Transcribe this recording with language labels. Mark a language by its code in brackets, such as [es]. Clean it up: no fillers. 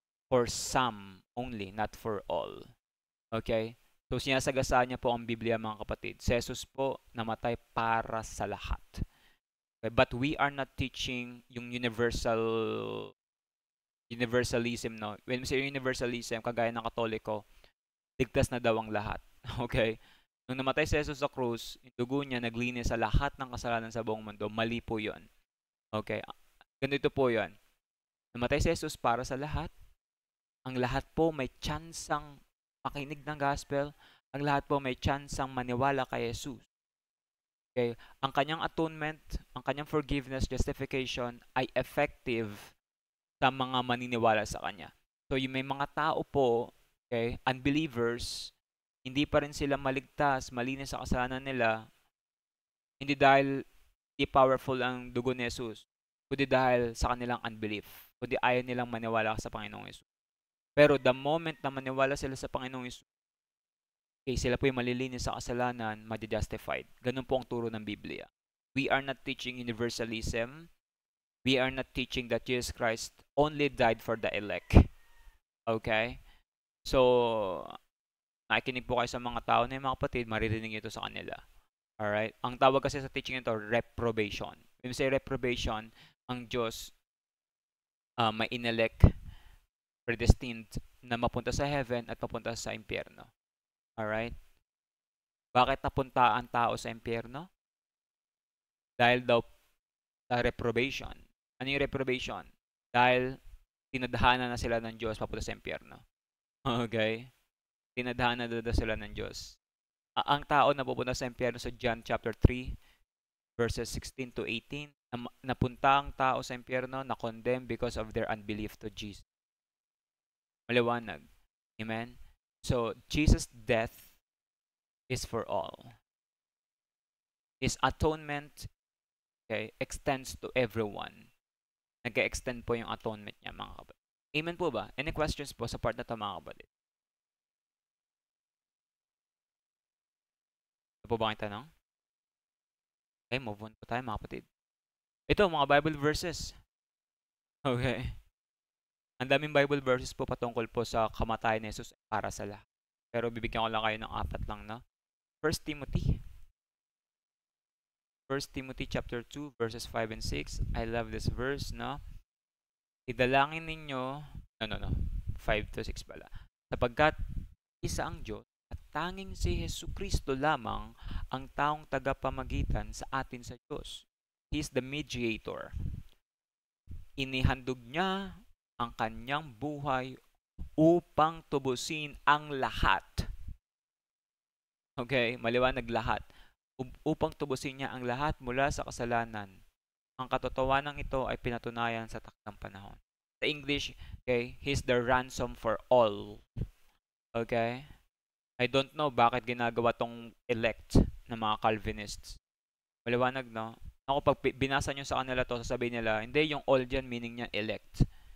[en] For some only, not for all. Okay? [tl] So sinasagasaan niya po ang Biblia mga kapatid. Si Jesus po namatay para sa lahat. Okay? [en] But we are not teaching yung universalism, no? When we say universalism, [tl] kagaya ng Katoliko, ligtas na daw ang lahat. Okay? Nung namatay si Jesus sa krus, yung dugo niya naglinis sa lahat ng kasalanan sa buong mundo. Mali po yun. Okay? Ganito po yun. Namatay si Jesus para sa lahat. Ang lahat po may tsansang makinig ng gospel. Ang lahat po may tsansang maniwala kay Jesus. Okay? Ang kanyang atonement, ang kanyang forgiveness, justification ay effective sa mga maniniwala sa kanya. So yung may mga tao po, okay, unbelievers, hindi pa rin sila maligtas, malinis sa kasalanan nila, hindi dahil hindi powerful ang dugo ni Jesus, kundi dahil sa kanilang unbelief, kundi ayaw nilang maniwala sa Panginoong Jesus. Pero [en] the moment [tl] na maniwala sila sa Panginoong Jesus, okay, sila po yung malilinis sa kasalanan, ma-justified. Ganun po ang turo ng Biblia. [en] We are not teaching universalism. We are not teaching that Jesus Christ only died for the elect. Okay? [tl] So, nakikinig po kayo sa mga tao na yung mga kapatid, maririnig ito sa kanila. Alright? Ang tawag kasi sa teaching ito, reprobation. [en] When we say reprobation, [tl] ang Diyos may inelect, predestined na mapunta sa heaven at mapunta sa impyerno. Alright? Bakit napunta ang tao sa impyerno? Dahil daw sa reprobation. Ano yung reprobation? Dahil tinadhana na sila ng Diyos papunta sa impyerno. Okay? Tinadhana na sila ng Diyos. Ang tao na pupunta sa impyerno sa John chapter 3 verses 16 to 18, napunta ang tao sa impyerno na [en] condemned because of their unbelief to Jesus. [tl] Maliwanag. [en] Amen? So, Jesus' death is for all. His atonement, okay, extends to everyone. [tl] Nag-extend po yung atonement niya, mga kapatid. Amen po ba? Any questions po sa part na ito, mga kapatid? Ano po ba ang tanong? Okay, move on po tayo, mga kapatid. Ito, mga Bible verses. Okay. Ang daming Bible verses po patungkol po sa kamatayan ni Jesus para sa lahat. Pero bibigyan ko lang kayo ng 4 lang, no? [en] 1 Timothy. 1 Timothy chapter 2 verses 5 and 6. I love this verse, no? [tl] Idalangin ninyo, no. 5 to 6 pala. Sapagkat isa ang Diyos at tanging si Jesucristo lamang ang taong tagapamagitan sa atin sa Diyos. [en] He is the mediator. [tl] Inihandog niya ang kanyang buhay upang tubusin ang lahat. Okay, maliwanag lahat. Upang tubusin niya ang lahat mula sa kasalanan. Ang katotohanan ito ay pinatunayan sa takdang panahon. Sa English, [en] okay, He's the ransom for all. [tl] Okay? [en] I don't know [tl] bakit ginagawa tong elect ng mga Calvinists. Maliwanag, no? Ako, pag binasa nyo sa kanila to, sasabihin nila, hindi, yung all dyan, meaning niya elect.